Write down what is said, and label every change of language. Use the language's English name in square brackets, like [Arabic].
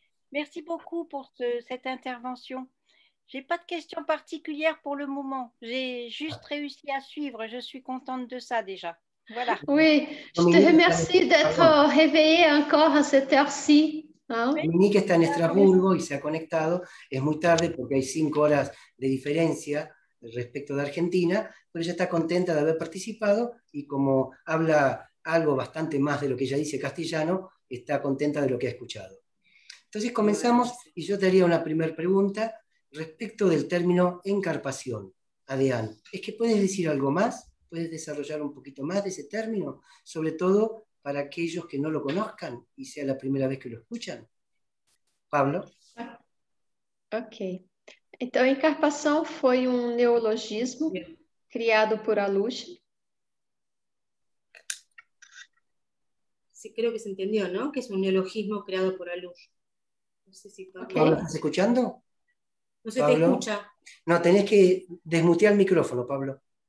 [French] Merci beaucoup pour cette intervention. Je n'ai pas de questions particulières pour le moment. J'ai juste réussi à suivre. Je suis contente de ça déjà. Voilà. Oui, je te remercie d'être réveillée encore à cette heure-ci. Hein? [Spanish] Dominique está en Estrasburgo y se ha conectado. Es muy tarde porque hay 5 horas de diferencia respecto de Argentina, pero ella está contenta de haber participado y como habla algo bastante más de lo que ella dice castellano, está contenta de lo que ha escuchado. Entonces comenzamos y yo te haría una primera pregunta respecto del término encarpación. Adrián, ¿es que puedes decir algo más? ¿Puedes desarrollar un poquito más de ese término? Sobre todo para aquellos que no lo conozcan y sea la primera vez que lo escuchan. Pablo? Ok. [Portuguese] Então, encarpação foi neologismo criado por Alush. [Spanish] Sí, creo que se entendió, ¿no? Que es un neologismo creado por Alush. No sé si Pablo... Pablo, ¿estás escuchando? No se Pablo. te escucha. No, tenés que desmutear el micrófono, Pablo.